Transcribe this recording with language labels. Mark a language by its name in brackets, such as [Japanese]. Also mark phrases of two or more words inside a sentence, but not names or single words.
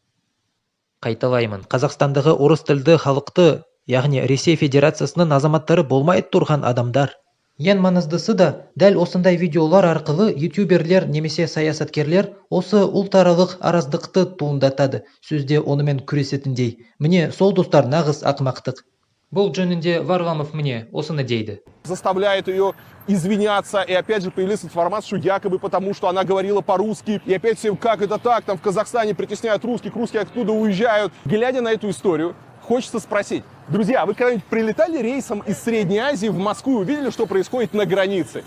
[Kazakh] Қайталаймын, Қазақстандағы орыс тілді халықты, яғни Ресей Федерациясының азаматтары болмай тұрған адамдар. Ең маңыздысы да, дәл осындай видеолар арқылы ютуберлер немесе саясаткерлер осы ұлтаралық араздықты туындатады, сөзде онымен күресетіндей. Міне, сол достар нағыз ақымақтық. Бұл жөнінде Варламов мне осыны дейді. [Russian] Заставляет ее извиняться, и опять же появилась информация, что якобы потому, что она говорила по-русски, и опять всем, как это так, там в Казахстане притесняют русских, русские оттуда уезжают. Глядя на эту историю, хочется спросить, друзья, вы когда-нибудь прилетали рейсом из Средней Азии в Москву и увидели, что происходит на границе?